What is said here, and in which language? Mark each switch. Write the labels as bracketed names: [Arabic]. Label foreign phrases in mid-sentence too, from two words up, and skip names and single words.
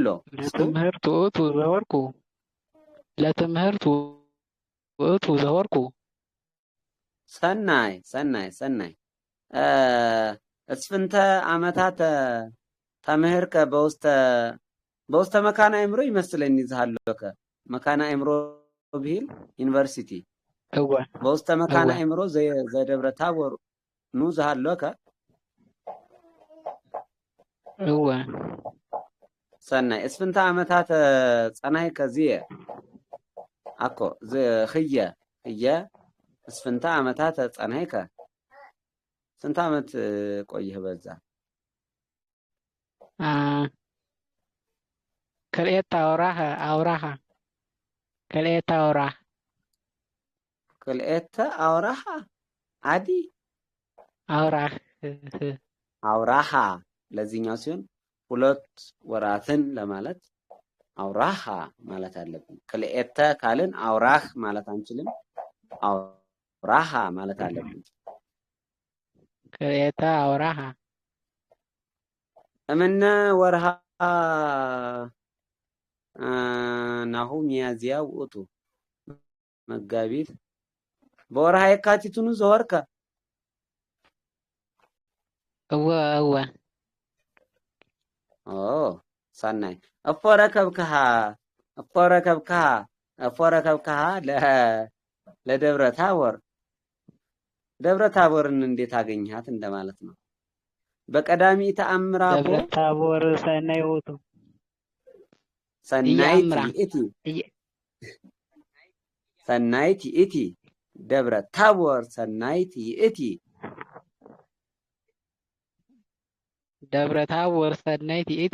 [Geez] ለትምህርት ውእቱ ዘኸርኩ ለትምህርት ውእቱ ዘኸርኩ ሰናይ እስፍንተ ዓመታት ተምህርከ በውስተ መካነ አእምሮ ይመስለኝ ይዝሃለከ መካነ አእምሮ ብሂል ዩኒቨርሲቲ እወ በውስተ መካነ አእምሮ ዘደብረ ታቦር ኑ ዝሃለከ እወ ሰናይ እስፍንተ ዓመታት ጸናይ ከዚህ አኮ ህየ እስፍንተ ዓመታት ጸናይከ [Amharic] ስንት ዓመት ቆየህ በዛ? [Geez] ክልኤተ አውራሃ ክልኤተ አውራሃ አዲ አውራሃ [Amharic] ለዚህኛው ሲሆን ሁለት ወራትን ለማለት አውራሃ ማለት አለብን። ክልኤተ ካልን አውራህ ማለት አንችልም። አውራሃ ማለት አለብን። [Geez] ክልኤተ አውራሃ እምነ ወርሃ ናሁ ሚያዝያ ውእቱ መጋቢት በወርሃ የካቲቱኑ ዘወርከ እወ ሰናይ እፎረከብከሃ ለደብረ ታቦር [Amharic] ደብረ ታቦርን እንዴት አገኘሃት እንደማለት ነው። [Geez] በቀዳሚ ተአምራ ደብረ ታቦር ሰናይ ውእቱ ሰናይት ይእቲ ደብረ ታቦር ሰናይት ይእቲ ደብረ ታቦር ሰናይት ይእቲ